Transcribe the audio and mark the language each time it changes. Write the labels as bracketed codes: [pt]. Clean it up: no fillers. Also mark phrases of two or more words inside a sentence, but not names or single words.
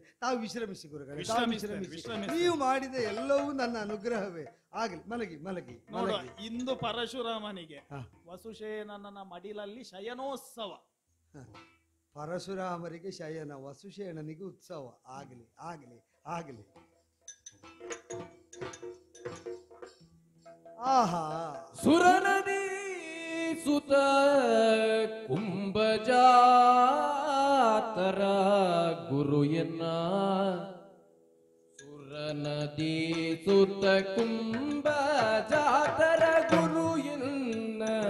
[kn] ತಾವು ವಿಶ್ರಮಿಸಿ ಗುರುಗಳೇ, ವಿಶ್ರಮಿಸಿ. ನೀವು ಮಾಡಿದ ಎಲ್ಲವೂ ನನ್ನ ಅನುಗ್ರಹವೇ. ಆಗಲಿ, ಮಲಗಿ ಮಲಗಿ ಮಲಗಿ. ಇಂದು ಪರಶುರಾಮನಿಗೆ ವಸುಶೇನನ ಮಡಿಲಲ್ಲಿ ಶಯನೋತ್ಸವ. ಪರಶುರಾಮರಿಗೆ ಶಯನ, ವಸುಶೇಣನಿಗೆ ಉತ್ಸವ. ಆಗಲಿ ಆಗಲಿ ಆಗಲಿ. ಆಹಾ, ಸುರನದಿ ಸುತ ಕುಂಭಜಾತರ ಗುರು ಎನ್ನ, ಸುರನದಿ ಸುತ ಕುಂಭಜಾತರ ಗುರು ಎನ್ನ,